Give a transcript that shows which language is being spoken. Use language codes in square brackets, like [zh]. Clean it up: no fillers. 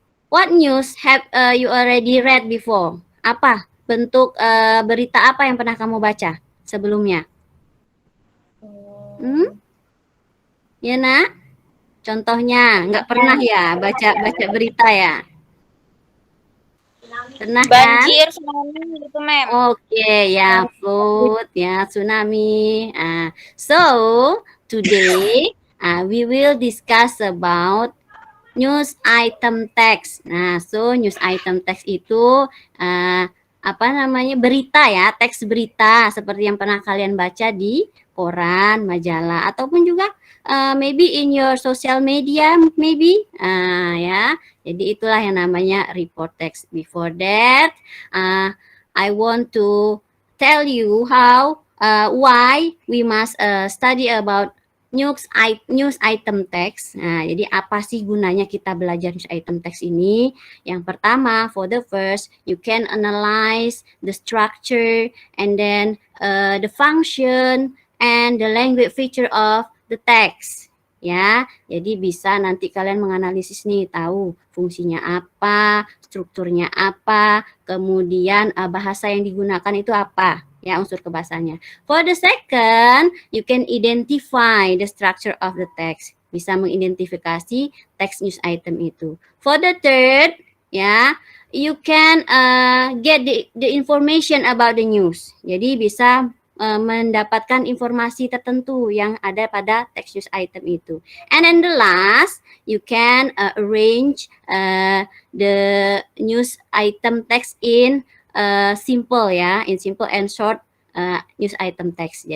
[en] What news have you already read before? [id] Apa bentuk berita apa yang pernah kamu baca sebelumnya? Ya nak? Contohnya, nggak pernah ya baca berita ya? Pernah kan? Banjir, tsunami gitu, Mem. Oke, ya, [en] flood, [id] ya, tsunami. [en] So, today we will discuss about news item text. [id] Nah, so news item text itu apa namanya, berita ya, teks berita seperti yang pernah kalian baca di koran, majalah, ataupun juga [en] maybe in your social media, maybe [id] ya. Jadi itulah yang namanya report text. [en] Before that, I want to tell you how why we must study about news item text. [id] Nah, jadi apa sih gunanya kita belajar news item text ini? Yang pertama, [en] for the first, you can analyze the structure and then the function and the language feature of the text. [id] Ya, jadi bisa nanti kalian menganalisis nih, tahu fungsinya apa, strukturnya apa, kemudian bahasa yang digunakan itu apa, ya, unsur kebahasanya. [en] For the second, you can identify the structure of the text. [id] Bisa mengidentifikasi teks news item itu. [en] For the third, ya, you can get the information about the news. [id] Jadi bisa mendapatkan informasi tertentu yang ada pada text news item itu. [en] And then the last, you can arrange the news item text in simple ya, in simple and short news item text.